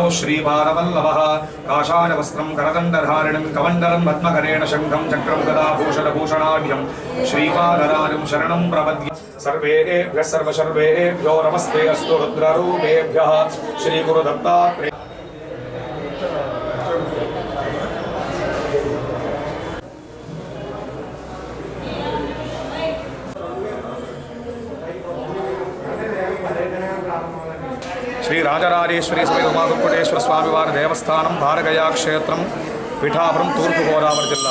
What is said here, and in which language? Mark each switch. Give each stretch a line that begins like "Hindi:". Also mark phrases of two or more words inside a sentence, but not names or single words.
Sanskrit: श्रीपादवल्लभः काषाय वस्त्रं करदण्डधारिणं कमण्डलं पद्मकरेण शङ्खं चक्रं गदाभूषणभूषणाढ्यं श्रीपादराजं शरणं प्रपद्ये सर्वेभ्यः सर्वशर्वेभ्यो नमस्ते अस्तु रुद्ररूपेभ्यः श्रीगुरुदत्तात्रेय
Telugu: శ్రీ రాజరాజేశ్వరి శ్రీ ఉమాకుక్కుటేశ్వర స్వామివారి దేవస్థానం భారగయా క్షేత్రం, పిఠాపురం, తూర్పుగోదావరి జిల్లా.